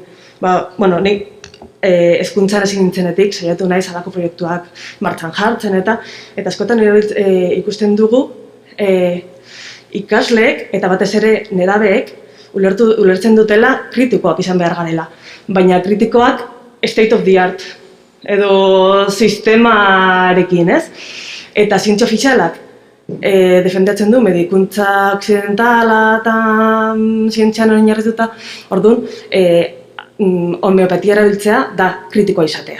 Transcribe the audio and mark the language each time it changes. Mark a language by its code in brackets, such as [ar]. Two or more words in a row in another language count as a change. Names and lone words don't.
[eu] Nik hezkuntzan hasi nintzenetik, saiatu naiz halako proiektuak martxan jartzen eta askotan ikusten dugu ikasleek eta batez ere nerabeek ulertzen dutela kritikoak izan behar garela. Baina kritikoak [en] state of the art, [eu] edo sistemarekin, ez? Eta zientzia ofizialak defendatzen du medikuntza okzidentala eta zientzian oinarrituta, orduan, homeopatia erabiltzea da kritikoa izatea.